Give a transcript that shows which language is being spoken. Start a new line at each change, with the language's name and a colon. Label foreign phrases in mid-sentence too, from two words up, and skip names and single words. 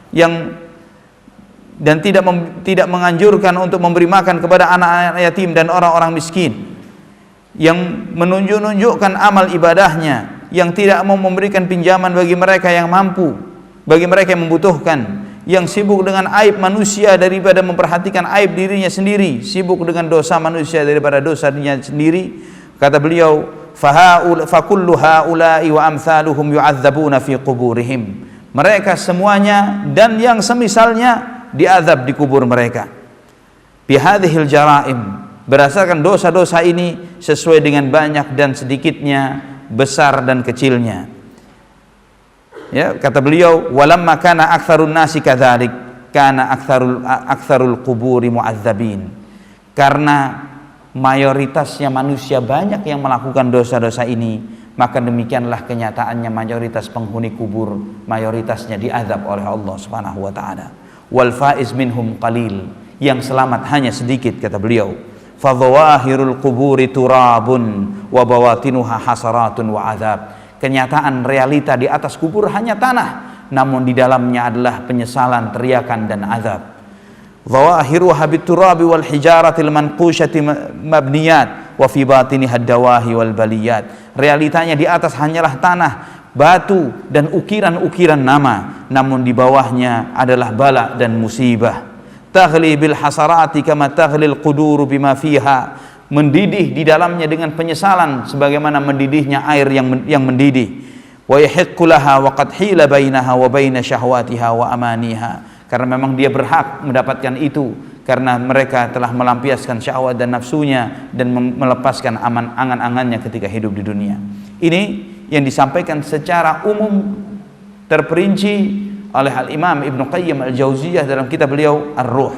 Indonesian: dan tidak menganjurkan untuk memberi makan kepada anak-anak yatim dan orang-orang miskin, yang menunjukkan amal ibadahnya, yang tidak mau memberikan pinjaman bagi mereka yang mampu, bagi mereka yang membutuhkan, yang sibuk dengan aib manusia daripada memperhatikan aib dirinya sendiri, sibuk dengan dosa manusia daripada dosa dirinya sendiri. Kata beliau,
Arabic: فكل هؤلاء وأمثالهم يعذبون في قبورهم.
Indonesian: Mereka semuanya dan yang semisalnya diazab di kubur mereka.
Arabic: بهذه الجرائم,
Indonesian: berdasarkan dosa-dosa ini sesuai dengan banyak dan sedikitnya, besar dan kecilnya. Ya, kata beliau,
Arabic: ولما كان أكثر الناس كذلك كان أكثر القبور معذبين.
Indonesian: Karena mayoritasnya manusia banyak yang melakukan dosa-dosa ini, maka demikianlah kenyataannya mayoritas penghuni kubur mayoritasnya diazab oleh Allah
Arabic: سبحانه وتعالى. والفائز منهم قليل,
Indonesian: yang selamat hanya sedikit, kata beliau.
Arabic: فظواهر القبور تراب وبواطنها حسرات وعذاب.
Indonesian: Kenyataan realita di atas kubur hanya tanah, namun di dalamnya adalah penyesalan, teriakan dan azab.
Arabic: ظواهرها بالتراب والحجارة المنقوشة مبنيات وفي باطنها دواه والبليات.
Indonesian: Realitanya di atas hanyalah tanah, batu dan ukiran-ukiran nama, namun di bawahnya adalah bala dan musibah.
Arabic: تغلي بالحسرات كما تغلي القدور بما فيها,
Indonesian: mendidih di dalamnya dengan penyesalan sebagaimana mendidihnya air yang mendidih.
Arabic: ويحق لها وقد حيل بينها وبين شهوتها وأمانيها,
Indonesian: karena memang dia berhak mendapatkan itu karena mereka telah melampiaskan syahwat dan nafsunya dan melepaskan angan-angannya ketika hidup di dunia. Ini yang disampaikan secara umum terperinci oleh Al-Imam Ibnu Qayyim Al-Jauziyah dalam kitab beliau Ar-Ruh.